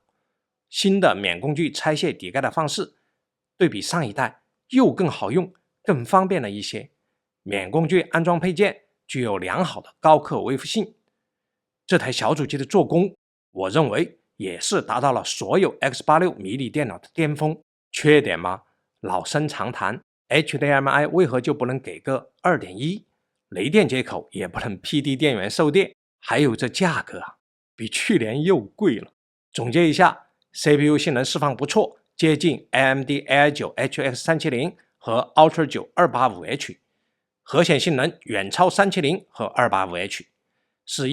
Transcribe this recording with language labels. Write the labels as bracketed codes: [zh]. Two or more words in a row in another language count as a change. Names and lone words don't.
[zh] 新的免工具拆卸底蓋的方式，對比上一代又更好用、更方便了一些。免工具安裝配件具有良好的高可維護性。這台小主機的做工，我認為也是達到了所有 X86 迷你電腦的巔峰。缺點嗎？老生常談 HDMI 為何就不能給個 2.1？雷電接口也不能 PD 電源售電，還有這價格啊，比去年又貴了。總結一下， CPU 性能釋放不錯，接近 AMD AI9 HX 370和 Ultra 9 285H， 核顯性能遠超370和 285H， 是